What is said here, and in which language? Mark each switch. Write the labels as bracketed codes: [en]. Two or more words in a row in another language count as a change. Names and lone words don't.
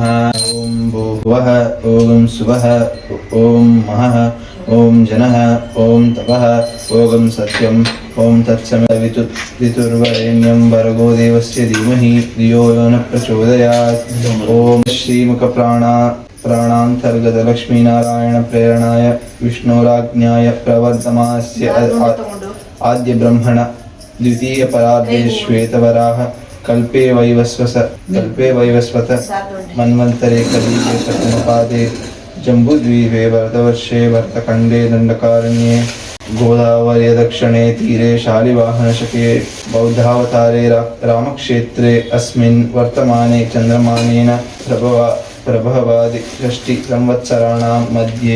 [sa] ಓಂ ಭೂವಃ, ಓಂ ಸುವಃ, ಓಂ ಮಹಃ, ಓಂ ಜನಃ, ಓಂ ತಪಃ, ಓಂ ಸತ್ಯಂ, ಓಂ ತತ್ಸವಿತುರ್ವರೆಣ್ಯಂ ಭರ್ಗೋ ದೇವಸ್ಯ ಧೀಮಹಿ ಧಿಯೋ ಯೋ ನ ಪ್ರಚೋದಯಾತ್. ಓಂ ಶ್ರೀಮುಖ ಪ್ರಾಣಾಂತರ್ಗತ ಲಕ್ಷ್ಮೀನಾರಾಯಣ ಪ್ರೇರಣಾಯ ವಿಷ್ಣುರಾಜ್ಞಾಯ ಪ್ರವರ್ಧಮಾನಸ್ಯ ಆದ್ಯ ಬ್ರಹ್ಮಣ ದ್ವಿತೀಯ ಪರಾರ್ಧೆ ಶ್ವೇತವರಾಹ ಕಲ್ಪೆ ವೈವಸ್ವತ ಮನ್ವಂತರೆ ಕಲಿಯುಗೆ ಪ್ರಥಮಪಾದೆ ಜಂಬೂದ್ವೀಪೆ ಭರತವರ್ಷೆ ಭರತಖಂಡೇ ದಂಡಕಾರಣ್ಯೇ ಗೋದಾವರ್ಯ ದಕ್ಷಿಣೆ ತೀರೆ ಶಾಲಿವಾಹನಶಕೆ ಬೌದ್ಧಾವತಾರೆ ರಾಮಕ್ಷೇತ್ರೆ ಅಸ್ಮಿನ್ ವರ್ತಮಾನೆ ಚಂದ್ರಮಾನೇನ ಪ್ರಭವಾದಿ ಷಷ್ಠಿ ಸಂವತ್ಸರಾಣಾಂ ಮಧ್ಯೆ.